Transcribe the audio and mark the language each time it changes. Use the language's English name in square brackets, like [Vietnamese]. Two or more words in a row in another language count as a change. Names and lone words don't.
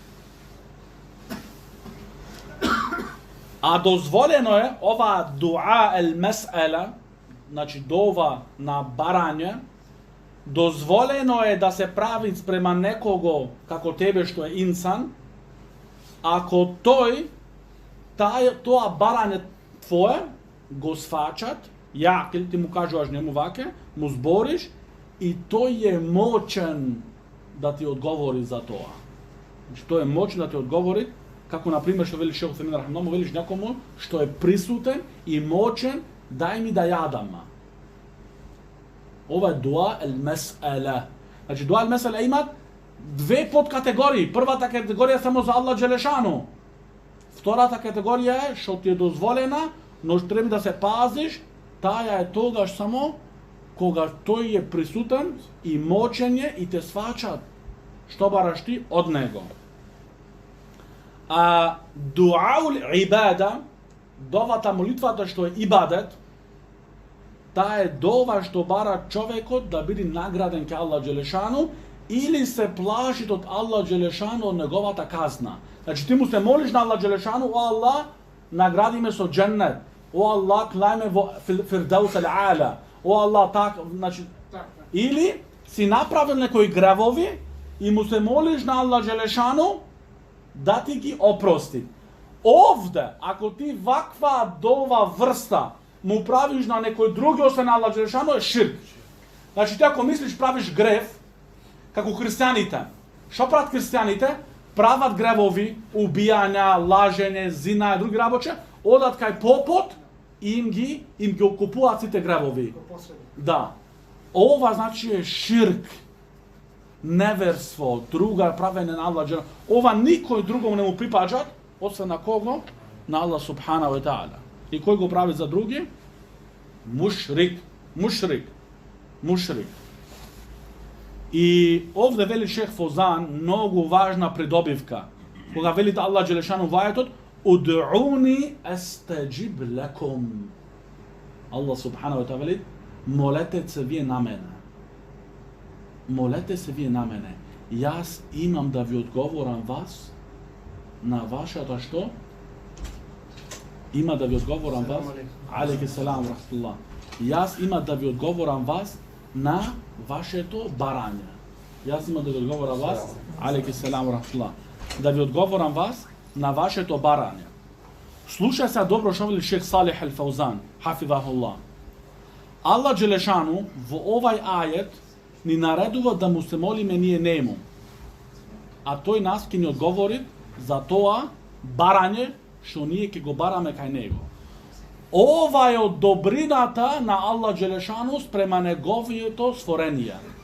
[Macedonian] А дозволено е ова [Arabic] دعاء المسألة, [Macedonian] значи дова на барање, дозволено е да се прави спрема некого како тебе што е инсан, ако тој тоа барање твое го свачат, јакил ти му кажуваш нему ваке, му збориш и тој е мочен да ти одговори за тоа. Значи тој е мочен да ти одговори, како на пример што вели Шех Утемин рахматуллах, велиш некому што е присутен и мочен, дај ми да јадам. Ова е [Arabic] دعاء المسألة. [Macedonian] Значи [Arabic] دعاء المسألة [Macedonian] имат две подкатегории. Првата категорија е само за [Arabic] الله جل شأنه. [Macedonian] Втората категорија е што ти е дозволена, но што треба да се пазиш, таја е тогаш само кога тој е присутен и мочен е и те свачат што бараш ти од него. А [Arabic] دعاء العبادة, [Macedonian] довата молитвата што е ибадет, таа е дова што бара човекот да биде награден ке [Arabic] الله جل شأنه [Macedonian] или се плашит од [Arabic] الله جل شأنه [Macedonian] од неговата казна. Значи ти му се молиш на [Arabic] الله جل شأنه, [Macedonian] о Аллах, награди ме со дженнет. О Аллах, клај ме во [Arabic] الفردوس الأعلى. [Macedonian] О Аллах, така, значи или си направил некои гревови и му се молиш на [Arabic] الله جل شأنه [Macedonian] да ти ги опрости. Овде, ако ти ваква дова врста му правиш на некој други освен [Arabic] الله جل شأنه, [Macedonian] е ширк. Значи ти ако мислиш правиш грев, како христијаните, што прават христијаните? Прават гревови, убијања, лажење, зина и други работи, одат кај попот и им ги окупуваат сите гревови. Да. Ова значи е ширк. Неверство, друга правење на [Arabic] الله جل شأنه. [Macedonian] Ова никој другом не му припаѓат, освен на кого? [Arabic] На الله سبحانه وتعالى. [Macedonian] И кој го прави за други? Мушрик. И овде вели Шех Фозан многу важна придобивка. Кога велите [Arabic] الله جل شأنه [Macedonian] во ајетот, [Arabic] ادعوني أستجب لكم. الله سبحانه وتعالى [Macedonian] вели, молете се вие на мене. Молете се вие на мене. Јас имам да ви одговорам вас на вашата што? Има да ви одговорам вас. [Arabic] عليك السلام رحمة الله. [Macedonian] Јас има да ви одговорам вас на вашето барање. Јас има да ви одговорам вас. [Arabic] عليك السلام رحمة الله. [Macedonian] Да ви одговорам вас на вашето барање. Слушај се добро што вели Шех Салих ал-Фаузан, хафизахуллах. [Arabic] الله جل شأنه [Macedonian] во овај ајет ни наредува да му се молиме ние нему. А тој нас ќе ни одговори за тоа барање што ние ќе го бараме кај него. Ова е од добрината на [Arabic] الله جل شأنه [Macedonian] спрема неговието створение.